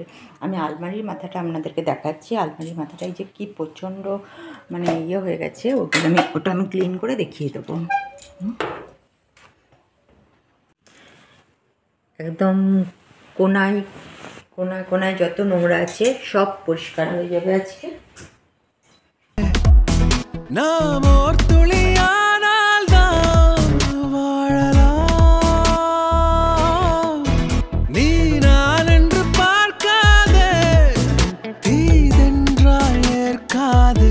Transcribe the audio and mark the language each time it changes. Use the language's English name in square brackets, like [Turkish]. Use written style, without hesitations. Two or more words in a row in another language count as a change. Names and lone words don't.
[Bangla] আমি আলমারির মাথাটা আপনাদেরকে দেখাচ্ছি। আলমারির মাথাটায় যে কি প্রচণ্ড মানে ইয়ে হয়ে গেছে, ওটা আমি ক্লিন করে দেখিয়ে দেবো। একদম কোনায় কোনায় যত নোংরা আছে সব পরিষ্কার হয়ে যাবে আজকে। [Tamil] நாம் ஓர் துளியானால் தான் வாழலாம். நீ நான் என்று பார்க்காதே, தீதென்றால் ஏற்காதே.